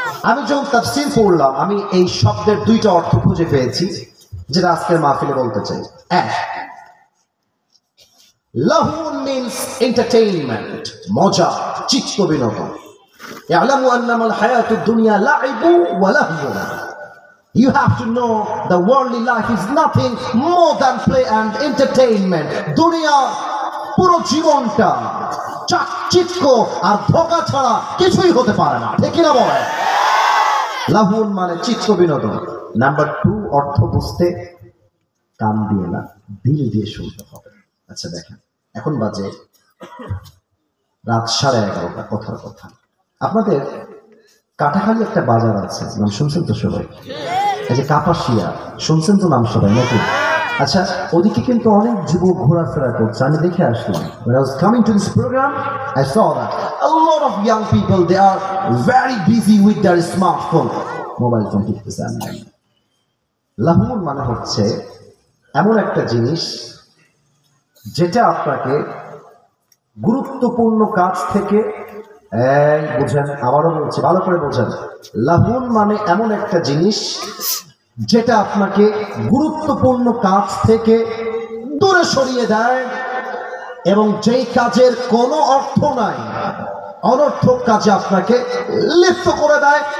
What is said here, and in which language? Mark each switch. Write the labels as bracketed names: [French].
[Bangla] আমি যখন তাফসীর পড়লাম, আমি এই শব্দের 2টা অর্থ খুঁজে পেয়েছি, যেটা আজকের মাহফিলে বলতে চাই। এক, লাহু [English] means entertainment, [Bangla] মজা, চিত্ত বিনোদন। [Arabic] اعلموا انما الحياه الدنيا لعب ولهو. [English] You have to know the worldly life is nothing more than play and entertainment. [Bangla] দুনিয়া পুরো জীবনটা চাকচিক্য আর ধোঁকা ছাড়া কিছুই হতে পারে না, ঠিক না বলেন? লাহুন মানে চিত্ত বিনোদন। নাম্বার 2, অর্থ বুঝতে কান দিয়ে না, দিল দিয়ে শুনতে হবে। আচ্ছা দেখেন, এখন বাজে রাত 11:30, কথার কথা। আপনাদের কাটাখালী একটা বাজার আছে, নাম শুনছেন তো সবাই? এই যে কাপাসিয়া, শুনছেন তো নাম সবাই নাকি? আচ্ছা, ওদিকে কিন্তু অনেক যুবক ঘোরাফেরা করছে, আমি দেখে আসলাম। [English] When I was coming to this program, I saw that a lot of young people, they are very busy with their smartphone, [Bangla] mobile phone টিপতেছে। লাহুন মানে হচ্ছে এমন একটা জিনিস যেটা আপনাকে গুরুত্বপূর্ণ কাজ থেকে, বুঝেন, আবারও বলছি, ভালো করে বোঝেন। লাহুন মানে এমন একটা জিনিস যেটা আপনাকে গুরুত্বপূর্ণ কাজ থেকে দূরে সরিয়ে দেয়, এবং যেই কাজের কোনো অর্থ নাই, অনর্থক কাজে আপনাকে লিপ্ত করে দেয়।